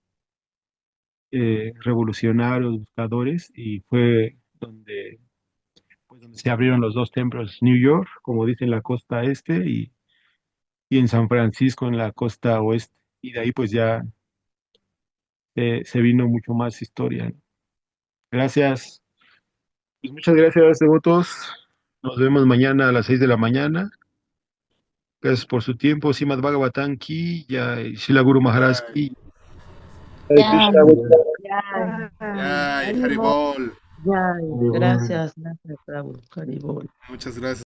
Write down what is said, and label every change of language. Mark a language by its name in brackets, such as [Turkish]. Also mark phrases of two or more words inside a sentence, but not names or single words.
[Spanish] revolucionarios, buscadores, y fue donde se abrieron los dos templos, New York, como dice, en la costa este, y en San Francisco, en la costa oeste. Y de ahí pues ya se vino mucho más historia, ¿no? Gracias. Pues muchas gracias, devotos. Nos vemos mañana a las 6 de la mañana. Gracias por su tiempo. Srimad Bhagavatam [Hindi] की, जय [Spanish] Srila Guru Maharaj Ki. Hare Ya, Krishna. ya, Ay, Haribol. Haribol. Ya, gracias, Prabhu, Haribol. Muchas gracias.